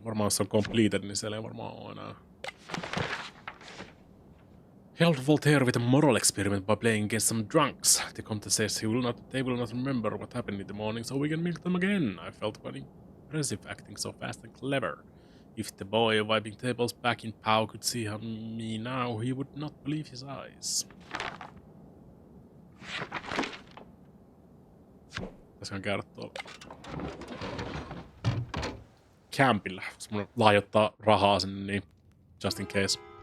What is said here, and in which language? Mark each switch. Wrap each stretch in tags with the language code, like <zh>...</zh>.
<fi>Varmaan jos se on completed, niin siellä ei varmaan ole enää.</fi> <en>Held Voltaire with a moral experiment by playing against some drunks. The Comte says they will not remember what happened in the morning, so we can milk them again. I felt quite impressive acting so fast and clever. If the boy wiping tables back in Pau could see me now, he would not believe his eyes.</en> <fi>Pitäisiköhän käydä tuolla campillä. Semmoinen lahjoittaa rahaa sinne, niin</fi> <en>just in case.</en>